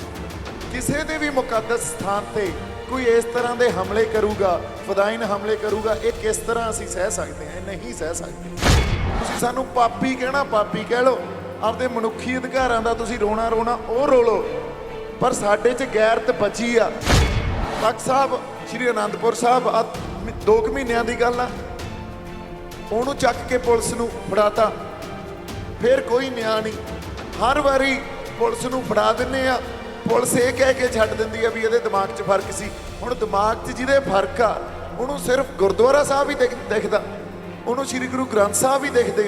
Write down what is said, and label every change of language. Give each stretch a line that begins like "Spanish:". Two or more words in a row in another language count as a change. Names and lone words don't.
Punjabi: ਕਿਸੇ ਦੇ ਵੀ ਮੁਕੱਦਸ ਸਥਾਨ ਤੇ ਕੋਈ ਇਸ ਤਰ੍ਹਾਂ ਦੇ ਹਮਲੇ ਕਰੂਗਾ, ਫ਼ਿਦਾਈਨ ਹਮਲੇ ਕਰੂਗਾ, ਇਹ ਕਿਸ ਤਰ੍ਹਾਂ ਅਸੀਂ ਸਹਿ ਸਕਦੇ ਹਾਂ? ਨਹੀਂ ਸਹਿ ਸਕਦੇ। ਤੁਸੀਂ ਸਾਨੂੰ ਪਾਪੀ ਕਹਿਣਾ, ਪਾਪੀ ਕਹਿ ਲਓ, ਆਪਣੇ ਮਨੁੱਖੀ ਅਧਿਕਾਰਾਂ ਦਾ ਤੁਸੀਂ ਰੋਣਾ ਰੋਣਾ ਉਹ ਰੋ ਲਓ, ਪਰ ਸਾਡੇ ਚ ਗ਼ੈਰਤ ਬਚੀ ਆ। ਤਖ਼ਤ ਸਾਹਿਬ ਸ੍ਰੀ ਅਨੰਦਪੁਰ ਸਾਹਿਬ 2 ਮਹੀਨਿਆਂ ਕੀ ਗੱਲ ਆ, ਉਹਨੂੰ ਚੱਕ ਕੇ ਪੁਲਿਸ ਨੂੰ ਫੜਾਤਾ, ਫਿਰ ਕੋਈ ਨਿਆਂ ਨਹੀਂ। ਹਰ ਵਾਰੀ ਪੁਲਿਸ ਨੂੰ ਫੜਾ ਦਿੰਨੇ ਆ, ਪੁਲਿਸ ਇਹ ਕਹਿ ਕੇ ਛੱਡ ਦਿੰਦੀ ਆ ਵੀ ਇਹਦੇ ਦਿਮਾਗ 'ਚ ਫਰਕ ਸੀ। ਹੁਣ ਦਿਮਾਗ 'ਚ ਜਿਹਦੇ ਫਰਕ ਆ ਉਹਨੂੰ ਸਿਰਫ ਗੁਰਦੁਆਰਾ ਸਾਹਿਬ ਹੀ ਦਿਖਦਾ, ਉਹਨੂੰ ਸ਼੍ਰੀ ਗੁਰੂ ਗ੍ਰੰਥ ਸਾਹਿਬ ਹੀ ਦਿਖਦੇ ਆ।